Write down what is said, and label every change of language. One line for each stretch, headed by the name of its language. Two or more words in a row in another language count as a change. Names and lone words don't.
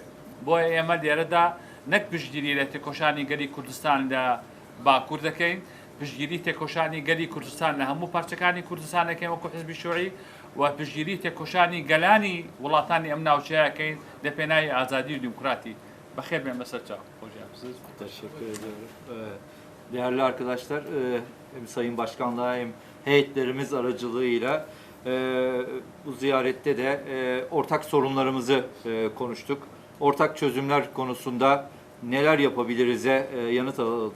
Central Kurdish: بۆیە ئێمە لێرەدا نەک پشتگیری لە تێکۆشانی گەلی کوردستان لە باکوور دەکەین، پشتگیری تێکۆشانی گەلی کوردستان لە هەموو پارچەکانی کوردستانەکەین وەکو حزبی شوعی و پشتگیری تێکۆشانی گەلانی وڵاتانی ئەم ناوچەیەکەین لە پێناوی ئازادی و دیموکراتی. Bەخێر bێن بەسەر çav.
Turkish: Teşekkür ediyorum. Değerli arkadaşlar, hem Sayın Başkanlığa hem heyetlerimiz aracılığıyla bu ziyarette de ortak sorunlarımızı konuştuk. Ortak çözümler konusunda neler yapabiliriz'e yanıt aldık.